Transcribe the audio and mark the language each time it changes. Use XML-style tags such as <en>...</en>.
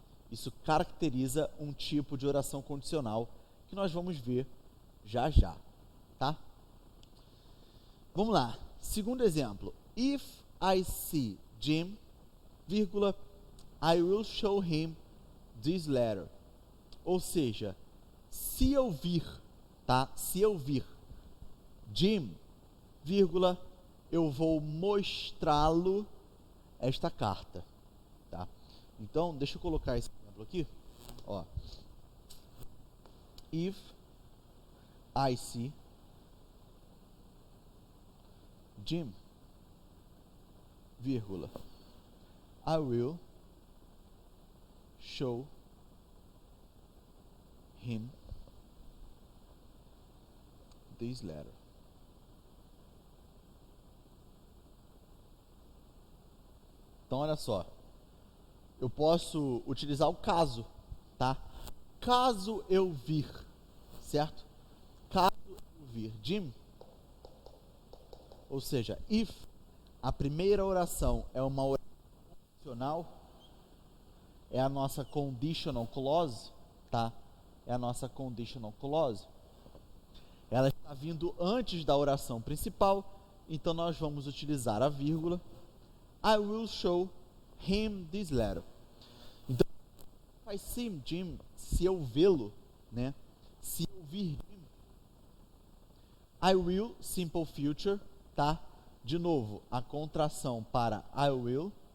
<pt>Isso caracteriza um tipo de oração condicional que nós vamos ver já já, tá? Vamos lá. Segundo exemplo.</pt> <en>If I see Jim, vírgula, I will show him this letter.</en> <pt>Ou seja, se eu vir, tá? Se eu vir Jim, vírgula, eu vou mostrá-lo esta carta, tá? Então, deixa eu colocar esse exemplo aqui, ó.</pt> <en>If I see Jim, vírgula, I will show him this letter.</en> <pt>Então, olha só, eu posso utilizar o caso, tá? Caso eu vir, certo? Caso eu vir Jim, ou seja, if a primeira oração é uma oração condicional, é a nossa conditional clause, tá? É a nossa conditional clause. Ela está vindo antes da oração principal, então nós vamos utilizar a vírgula.</pt> <en>I will show him this letter.</en> <pt>Então,</pt> <en>I see Jim,</en> <pt>se eu vê-lo, né? Se eu vir Jim,</pt> <en>I will,</en> <pt>simple future, tá? De novo, a contração para</pt> <en>I will.</en>